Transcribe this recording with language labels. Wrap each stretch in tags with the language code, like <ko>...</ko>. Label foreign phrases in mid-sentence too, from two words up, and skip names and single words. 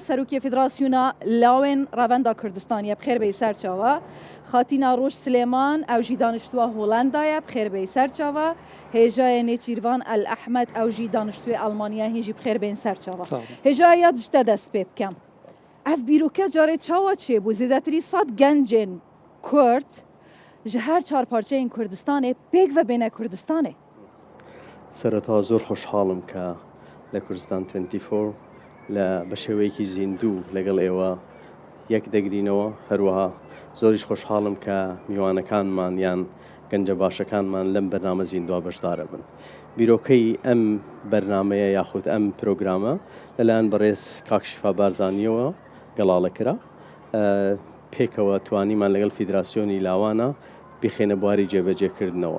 <ku>سروکی فدراسیونا لاون روندا کردستانی بخیر بی سر چاوا خاتینا روش سلیمان او جی دانشتوا هولندای بخیر بی سر چاوا هجای نیچیروان الاحمد او جی دانشتوی آلمانیا هیجی بخیر بی سر چاوا هجای یاد جتا دست پیب کم اف بیروکه جاره چاوا چه بو زیدتری 100 گنجن کرد جهر 4 پارچه این کردستانه بیگ و بین کردستانه</ku> <ckb>سرتا زور خوشحالم که لکردستان 24 لبشویکی زیندو لگل ایوا یک دگرینەوە هەروەها زۆریش خۆشحاڵم کە میوانەکانمان یان گەنجە باشەکانمان لەم بەرنامە زیندووە بەشدارە بن. بیرۆکەی ئەم بەرنامەیە یاخود ئەم پرۆگرامە لەلایەن بەڕێز کاک شیفا بارزانیەوە گەڵاڵە کرا. پێکەوە توانیمان لەگەڵ فیدراسیۆنی لاوانە بخێنە بواری جێبەجێکردنەوە.</ckb>